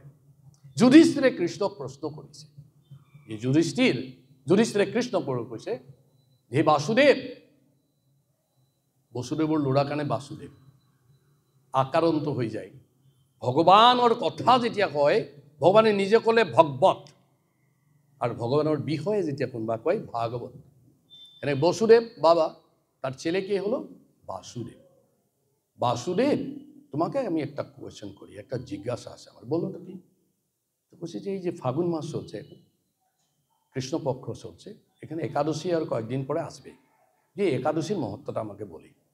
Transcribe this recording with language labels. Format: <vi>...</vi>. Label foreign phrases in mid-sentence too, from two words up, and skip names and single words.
<as>যুধিষ্ঠিৰে কৃষ্ণক প্ৰশ্ন কৰিছে, এই যুধিষ্ঠিৰে কৃষ্ণক কৈছে, হে বাসুদেৱ, বসুদেৱৰ ল'ৰা কাৰণে বাসুদেৱ আকাৰন্ত হৈ যায়। ভগৱানৰ কথা যেতিয়া কয়, ভগৱানে নিজে ক'লে ভগৱত,</as> <bn>আর ভগবানের বিষয়ে যেটা কোনবা কয় ভাগবত। এনে বসুদেব বাবা, তার ছেলে কে হলো বাসুদেব। বাসুদেব, তোমাকে আমি একটা কোয়েশ্চেন করি, একটা জিজ্ঞাসা আছে আমার, বলো তো কি? তো বলছি যে এই যে ফাগুন মাস চলছে, কৃষ্ণপক্ষ চলছে, এখানে একাদশী আর কয়েকদিন পরে আসবে, যে একাদশীর মহত্বটা আমাকে বলি।</bn>